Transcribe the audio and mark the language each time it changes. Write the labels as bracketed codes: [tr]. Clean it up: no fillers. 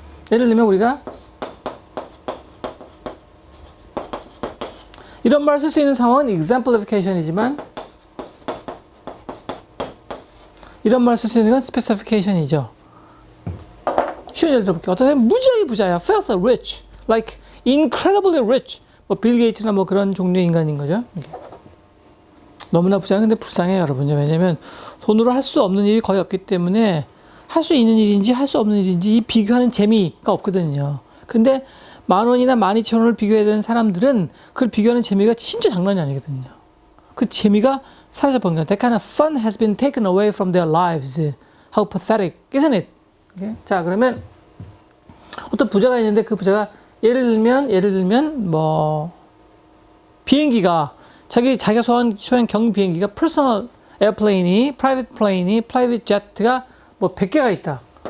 [ko] 예를 들면 우리가 이런 말을 쓸 수 있는 상황은 exemplification이지만 이런 말을 쓸 수 있는 건 specification이죠. 쉬운 예를 들어볼게요. 어떤 사람이 무지하게 부자야. [en] filthy rich, like incredibly rich. [ko] 뭐 빌 게이츠나 뭐 그런 종류의 인간인 거죠. 너무나 부자는 근데 불쌍해요, 여러분요. 왜냐면 돈으로 할 수 없는 일이 거의 없기 때문에 할 수 있는 일인지 할 수 없는 일인지 이 비교하는 재미가 없거든요. 근데 10,000원이나 12,000원을 비교해야 되는 사람들은 그걸 비교하는 재미가 진짜 장난이 아니거든요. 그 재미가 사라져버린 거예요. [en] That kind of fun has been taken away from their lives. How pathetic, isn't it? Okay? [ko] 자, 그러면 어떤 부자가 있는데 그 부자가 예를 들면 뭐 비행기가 자기가 소유한 경비행기가 퍼스널 에어플레인이, 프라이빗 플레인이, 프라이빗 제트가 뭐 100개가 있다.